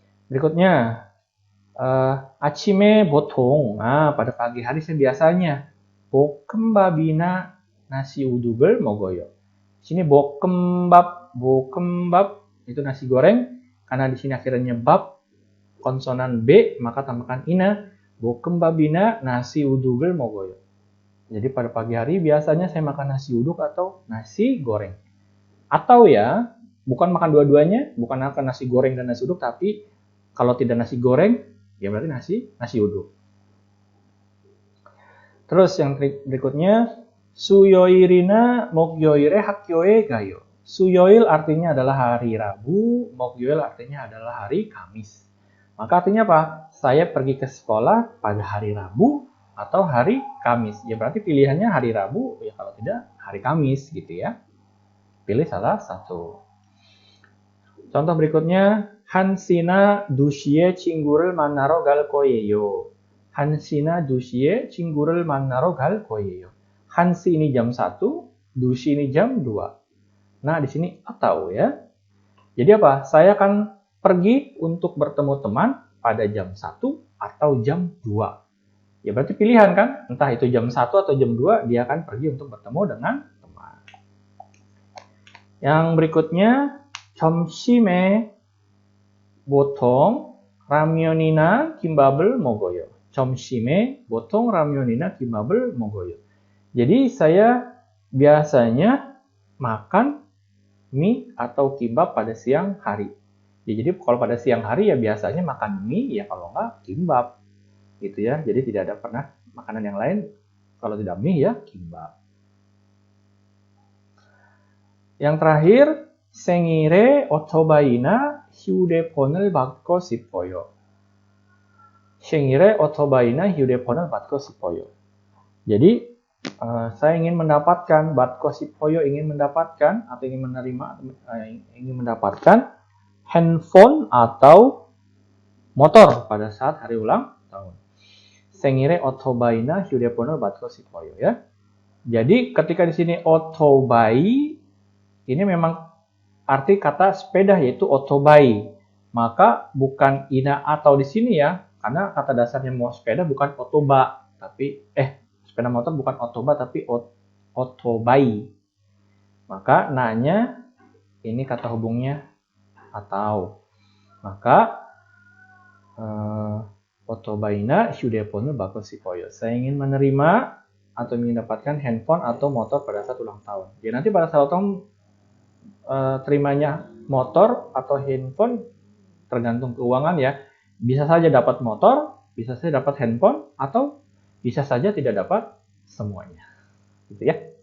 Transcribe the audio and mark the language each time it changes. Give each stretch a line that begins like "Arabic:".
Indonesian: Berikutnya,
Korean: 아침에 보통,
Indonesian: pada pagi hari saya biasanya
Korean: 볶음밥이나 nasi uduk을 먹어요.
Indonesian: Di sini 볶음밥 itu nasi goreng. Karena di sini akhirnya bab konsonan B, maka tambahkan ina.
Korean: 볶음밥이나 nasi uduk을 먹어요.
Indonesian: Jadi pada pagi hari biasanya saya makan nasi uduk atau nasi goreng. Atau ya, bukan makan dua-duanya, bukan makan nasi goreng dan nasi uduk, tapi kalau tidak nasi goreng, ya berarti nasi uduk. Terus yang berikutnya,
Korean: 수요일이나 목요일에 학교에 가요.
Indonesian: 수요일 artinya adalah hari Rabu, 목요일 artinya adalah hari Kamis. Maka artinya apa? Saya pergi ke sekolah pada hari Rabu atau hari Kamis. Ya berarti pilihannya hari Rabu, ya kalau tidak hari Kamis gitu ya. Pilih salah satu. Contoh berikutnya,
Korean: 한시나 2시에 친구를 만나러 갈 거예요. 한시나 2시에 친구를 만나러 갈 거예요.
Indonesian: 한시 ini jam 1, 2시 ini jam 2. Nah, di sini atau ya. Jadi apa? Saya akan pergi untuk bertemu teman pada jam 1 atau jam 2. Ya berarti pilihan kan? Entah itu jam 1 atau jam 2, dia akan pergi untuk bertemu dengan teman. Yang berikutnya,
Korean: 점심에 보통 라면이나 김밥을 먹어요. 점심에 보통 라면이나 김밥을 먹어요.
Indonesian: Jadi saya biasanya makan mie atau kimbab pada siang hari. Ya, jadi kalau pada siang hari ya biasanya makan mie, ya kalau enggak kimbab. Gitu ya. Jadi tidak ada pernah makanan yang lain kalau tidak mie ya kimbab. Yang terakhir,
Korean: 생일에 오토바이나 휴대폰을 받고 싶어요. 생일에 오토바이나 휴대폰을 받고 싶어요.
Indonesian: Jadi saya ingin mendapatkan,
Korean: 받고 싶어요
Indonesian: ingin mendapatkan atau ingin menerima, ingin mendapatkan handphone atau motor pada saat hari ulang tahun.
Korean: 생일에 오토바이나 휴대폰을 받고 싶어요 ya.
Indonesian: Jadi ketika di sini otobai ini memang arti kata sepeda yaitu otobai. Maka bukan ina atau di sini ya, karena kata dasarnya mau sepeda bukan otoba, tapi sepeda motor bukan otoba tapi otobai. Maka nanya ini kata hubungnya atau. Maka
Korean: otobaina 휴대폰을 받고 싶어요.
Indonesian: Saya ingin menerima atau ingin mendapatkan handphone atau motor pada saat ulang tahun. Jadi nanti pada saat ulang tahun terimanya motor atau handphone tergantung keuangan ya. Bisa saja dapat motor, bisa saja dapat handphone, atau bisa saja tidak dapat semuanya. Gitu ya.